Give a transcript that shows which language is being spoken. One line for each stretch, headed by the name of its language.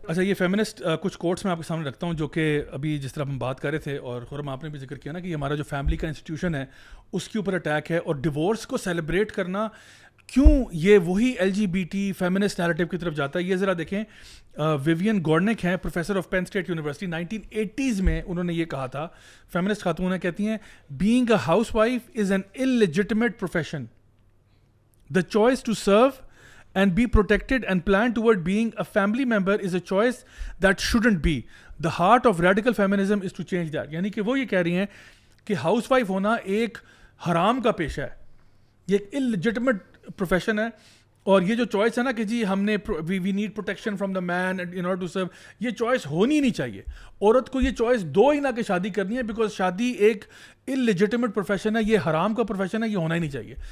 Urdu: اچھا, یہ فیمنسٹ کچھ کوٹس میں آپ کے سامنے رکھتا ہوں جو کہ ابھی جس طرح ہم بات کر رہے تھے, اور خرم آپ نے بھی ذکر کیا نا کہ ہمارا جو فیملی کا انسٹیٹیوشن ہے اس کے اوپر اٹیک ہے, اور ڈیورس کو سیلیبریٹ کرنا کیوں یہ وہی LGBT فیمنسٹ نیریٹو کی طرف جاتا ہے. یہ ذرا دیکھیں, ویوین گورنک ہیں, professor of pain state university, 1980s میں انہوں نے یہ کہا تھا, فیمنسٹ خاتون ہیں, کہتی ہیں
English: Being a housewife is an illegitimate profession. The choice to serve and be protected and plan toward being a family member is a choice that shouldn't be. The heart of radical feminism is to change that.
Urdu: یعنی کہ وہ یہ کہہ رہی ہیں کہ house wife ہونا ایک حرام کا پیشہ ہے, یہ ایک illegitimate profession ہے, اور یہ جو چوائس ہے نا کہ جی ہم نے
English: we need protection from the man in order to serve,
Urdu: یہ چوائس ہونی نہیں چاہیے. عورت کو یہ چوائس دو ہی نہ کہ شادی کرنی ہے, بیکاز شادی ایک illegitimate profession ہے, یہ حرام کا پروفیشن ہے, یہ ہونا ہی نہیں چاہیے.